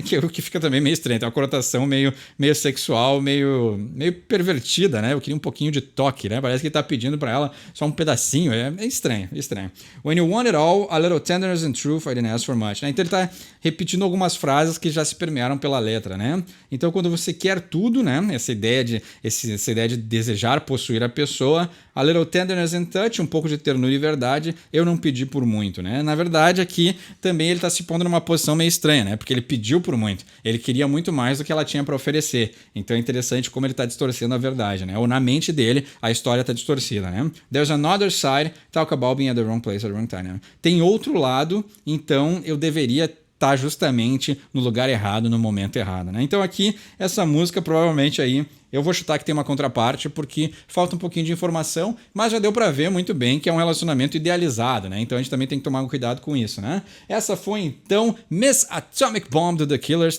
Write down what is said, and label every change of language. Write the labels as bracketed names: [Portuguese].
[Portuguese] Que fica também meio estranho, tem uma conotação meio sexual, meio pervertida, né? Eu queria um pouquinho de toque, né? Parece que ele tá pedindo para ela só um pedacinho. É estranho, estranho. [English] When you want it all, a little tenderness and truth, I didn't ask for much. [Portuguese] Né? Então ele tá repetindo algumas frases que já se permearam pela letra, né? Então quando você quer tudo, né? Essa ideia de desejar possuir a pessoa, [English] a little tenderness and touch, [Portuguese] um pouco de ternura e verdade, eu não pedi por muito, né? Na verdade, aqui também ele está se pondo numa posição meio estranha, né? Porque ele pediu por muito. Ele queria muito mais do que ela tinha para oferecer. Então é interessante como ele está distorcendo a verdade, né? Ou na mente dele, a história está distorcida, né? [English] There's another side, talk about being at the wrong place at the wrong time. Né? [Portuguese] Tem outro lado, então eu deveria tá justamente no lugar errado, no momento errado, né? Então aqui, essa música provavelmente aí, eu vou chutar que tem uma contraparte porque falta um pouquinho de informação, mas já deu pra ver muito bem que é um relacionamento idealizado, né? Então a gente também tem que tomar um cuidado com isso, né? Essa foi então Miss Atomic Bomb do The Killers.